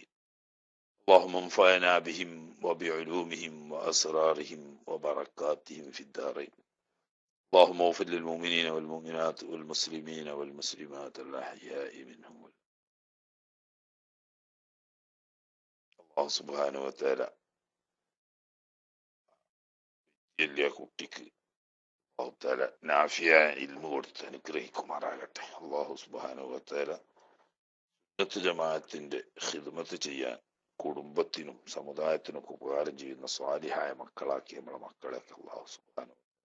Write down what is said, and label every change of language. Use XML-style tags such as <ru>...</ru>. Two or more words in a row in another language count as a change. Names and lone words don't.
<ar>اللهم انفعنا بهم وبعلومهم وأسرارهم وبركاتهم في الدارين. اللهم اغفر للمؤمنين والمؤمنات والمسلمين والمسلمات الأحياء منهم. الله سبحانه وتعالى</ar> <ml>വലിയ കുട്ടിക്ക്</ml> <ar>الله تعالى نافع علم</ar> <ml>കൊടുത്ത് അനുഗ്രഹിക്കുമാറാകട്ടെ.</ml> <ar>الله سبحانه وتعالى</ar> <ml>സുന്നത്ത് ജമാഅത്തിന്റെ ഖിദ്മത്ത് ചെയ്യാൻ കുടുംബത്തിനും സമുദായത്തിനൊക്കെ ഉപകാരം ചെയ്യുന്ന സ്വാലിഹായ മക്കളാക്കി നമ്മളെ മക്കളെയൊക്കെ</ml> <ar>الله سبحانه.</ar>